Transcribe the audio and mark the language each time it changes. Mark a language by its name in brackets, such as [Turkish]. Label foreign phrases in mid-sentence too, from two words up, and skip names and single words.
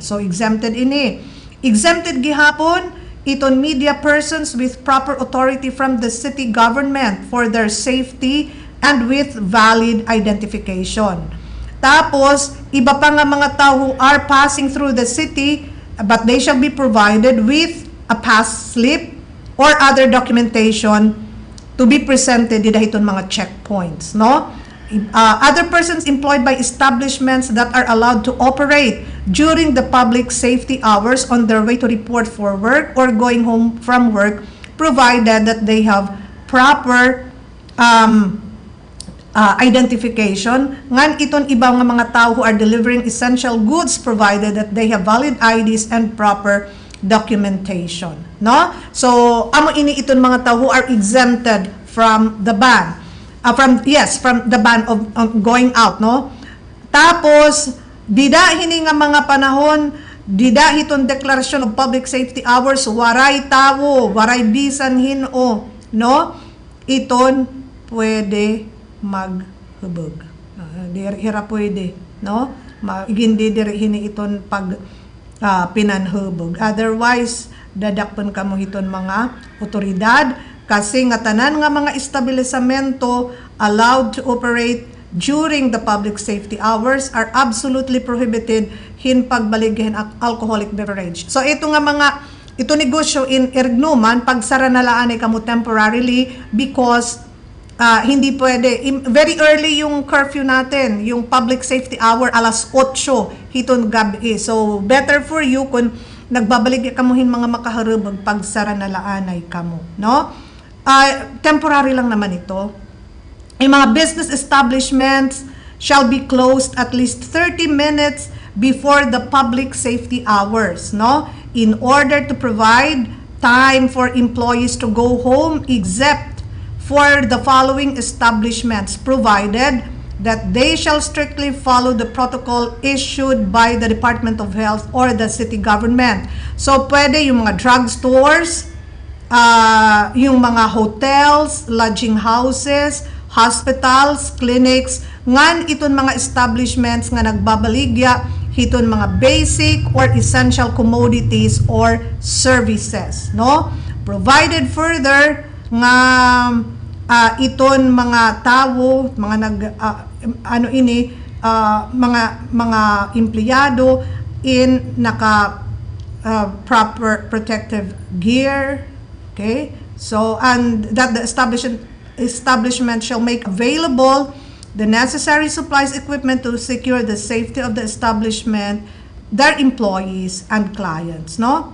[English] So, exempted ini. Exempted [Waray] gihapon iton [English] media persons with proper authority from the city government for their safety and with valid identification. [Waray] Tapos, iba pa nga mga tao [English] who are passing through the city, but they shall be provided with a pass slip or other documentation to be presented [Filipino] dito mga [English] checkpoints, no? Other persons employed by establishments that are allowed to operate during the public safety hours on their way to report for work or going home from work, provided that they have proper identification. [Waray] Ngan iton ibang mga tao [English] who are delivering essential goods, provided that they have valid IDs and proper documentation, no? So [Waray] amo ini iton mga tao [English] who are exempted from the ban, from the ban of going out, no? [Waray] Tapos dida hini nga mga panahon, dida hiton [English] declaration of public safety hours, [Waray] waray tawo, waray bisan hino, no? Iton pwede maghubog. Hira pwede, no? Hindi diri hini iton pag pinanhubog. Otherwise, dadakpan kamo hiton mga otoridad kasi nga tanan nga mga establisamento [English] allowed to operate during the public safety hours are absolutely prohibited [Waray] hin pagbaligyan [English] alcoholic beverage. [Waray] So ito negosyo in Ergnuman, pagsara na laan ay kamo [English] temporarily because [Waray] hindi pwede. [English] Very early [Filipino] yung curfew natin, yung [English] public safety hour, [Waray] alas 8 hiton gabi. So, [English] better for you [Waray] kung nagbabalik kamuhin mga makaharubag pagsara na laanay kamo, no? [Filipino] Temporary lang naman ito. Yung mga [English] business establishments shall be closed at least 30 minutes before the public safety hours, no? In order to provide time for employees to go home, except for the following establishments, provided that they shall strictly follow the protocol issued by the Department of Health or the city government. So, [Filipino] pwede yung mga [English] drugstores, [Filipino] yung mga [English] hotels, lodging houses, hospitals, clinics, [Waray] ngan iton mga [English] establishments [Waray] nga nagbabaligya hiton mga [English] basic or essential commodities or services, no? Provided further [Waray] nga iton mga tao, mga mga empleyado in naka [English] proper protective gear, [Waray] okay? [English] So, and that the establishment shall make available the necessary supplies, equipment to secure the safety of the establishment, their employees and clients, no?